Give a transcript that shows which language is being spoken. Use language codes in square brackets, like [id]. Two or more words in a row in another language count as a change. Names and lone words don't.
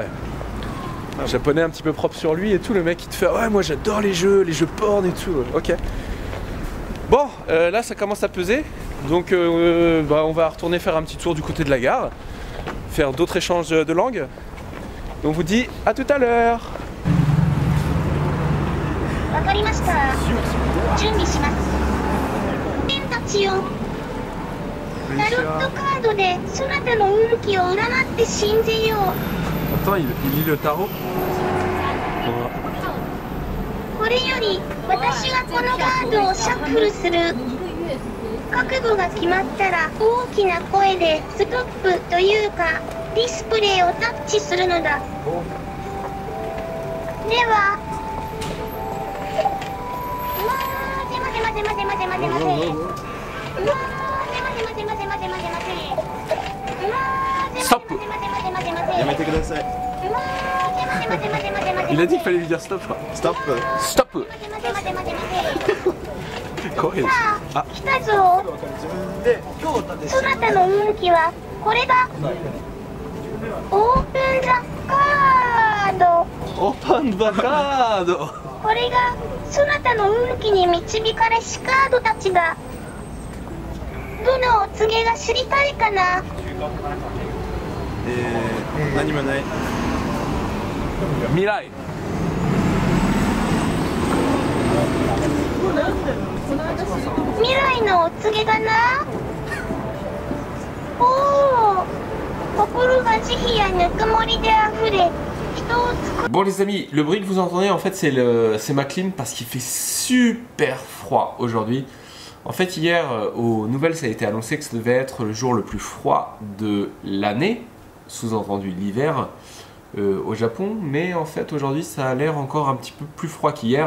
[fr] Un japonais un petit peu propre sur lui et tout, le mec qui te fait ouais, moi j'adore les jeux porn et tout. Ok. Bon, là ça commence à peser, donc on va retourner faire un petit tour du côté de la gare, faire d'autres échanges de langues. Donc on vous dit à tout à l'heure. [ja] わかりました。準備します。ペンたちよ。タロットカードでそなたの運気を占って信じよう。 [fr] Attends, il lit le tarot. [ja] これより私がこのカードをシャッフルする。覚悟が決まったら大きな声でストップというかディスプレイをタッチするのだ。では。 [fr] Stop. Il a dit qu'il fallait lui dire stop, je crois. Stop. Stop. Quoi? Ah. [ja] 来たぞ。そなたの運気はこれだ。 [en] open the card. Open the card. [ja] これがそなたの運気に導かれしカードたちだ。どのお告げが知りたいかな。何もない。未来。未来のお告げだな。おお、心が慈悲やぬくもりであふれ、人を作る。 [fr] Bon les amis, le bruit que vous entendez en fait c'est ma clim parce qu'il fait super froid aujourd'hui. En fait hier aux nouvelles ça a été annoncé que ça devait être le jour le plus froid de l'année, sous-entendu l'hiver au Japon, mais en fait aujourd'hui ça a l'air encore un petit peu plus froid qu'hier.